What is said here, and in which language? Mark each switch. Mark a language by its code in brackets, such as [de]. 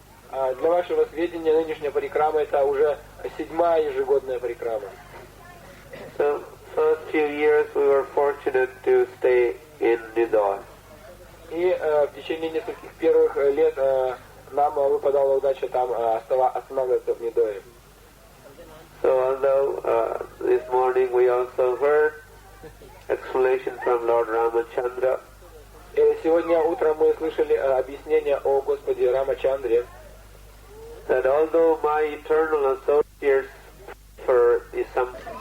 [ru] Для вашего сведения, нынешняя парикрама это уже 7-я ежегодная парикрама. [en] So first few years we were fortunate to stay in Nidoi. [ru] И в течение нескольких первых лет нам выпадала удача там останавливаться в Нидое. [en] So although this morning we also heard explanation from Lord Ramachandra. [ru] Сегодня утром мы слышали объяснение о Господе Рамачандре. [en] That although my eternal associates for some